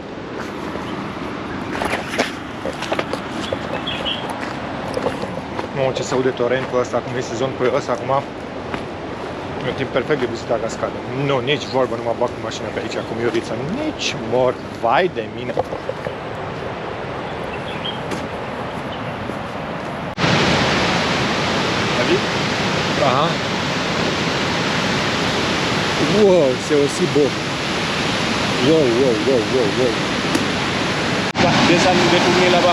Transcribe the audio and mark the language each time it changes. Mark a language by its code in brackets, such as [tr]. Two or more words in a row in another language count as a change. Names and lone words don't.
[ro] Mamă, ce se aude torentul ăsta, acum e sezon ploios, acum e un timp perfect de vizitat cascadă. Nu, nici vorbă, nu mă bag cu mașina pe aici, cu Iorița. Nici mor, vai de mine. Aha. [fr] Wow, c'est aussi beau. Wow, wow, wow, wow, wow. Descendre, retourner là-bas.